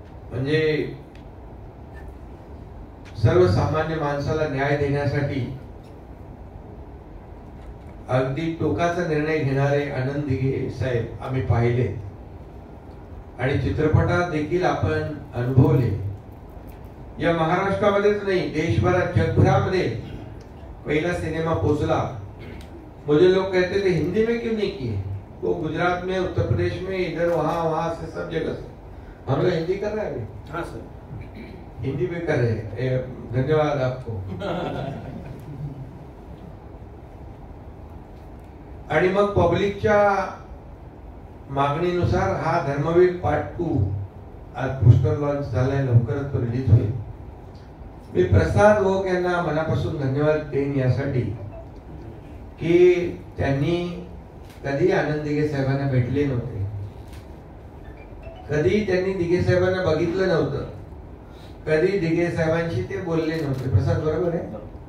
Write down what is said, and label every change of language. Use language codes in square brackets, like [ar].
[mr] म्हणजे सर्वसामान्य माणसाला न्याय देण्यासाठी अगदी टोकाचा निर्णय घेणारे आनंद दिघे साहेब आम्ही पाहिले आणि चित्रपटात देखील आपण अनुभवले। या महाराष्ट्रामध्येच नाही, देशभरात, जगभरामध्ये पहला सिनेमा पोचला। [hi] मुझे लोग कहते थे हिंदी में क्यों नहीं किए, वो गुजरात में, उत्तर प्रदेश में, इधर वहां से सब जगह से। हम लोग हिंदी कर रहे हैं अभी। हाँ सर, हिंदी में कर रहे हैं, धन्यवाद आपको। [mr] आणि मग पब्लिकच्या मागणीनुसार हा धर्मवीर पार्ट 2 आज पोस्टर लॉन्च झालाय, लवकरच तो रिलीज होईल। मी प्रसाद ओक यांना मनापासून धन्यवाद देईन यासाठी की त्यांनी कधी आनंद दिघे साहेबांना भेटले नव्हते, कधी त्यांनी दिघे साहेबांना बघितलं नव्हतं, कधी दिघे साहेबांशी ते बोलले नव्हते। प्रसाद बरोबर आहे?